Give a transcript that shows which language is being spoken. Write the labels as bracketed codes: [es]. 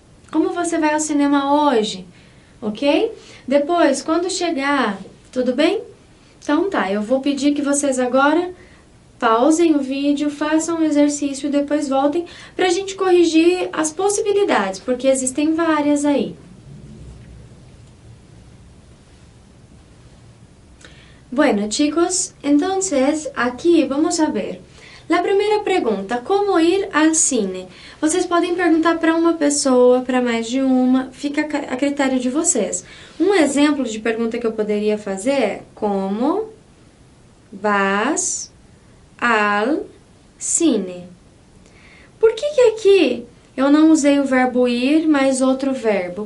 [pt] Como você vai ao cinema hoje? Ok? Depois, quando chegar, tudo bem? Então tá, eu vou pedir que vocês agora pausem o vídeo, façam o exercício e depois voltem para a gente corrigir as possibilidades, porque existem várias aí. [es] Bueno, chicos, entonces aquí vamos a ver. La primera pregunta, ¿cómo ir al cine? [pt] Vocês podem perguntar para uma pessoa, para mais de uma, fica a critério de vocês. Um exemplo de pergunta que eu poderia fazer é: [es] como vas al cine? [pt] Por que aqui eu não usei o verbo ir, mas outro verbo?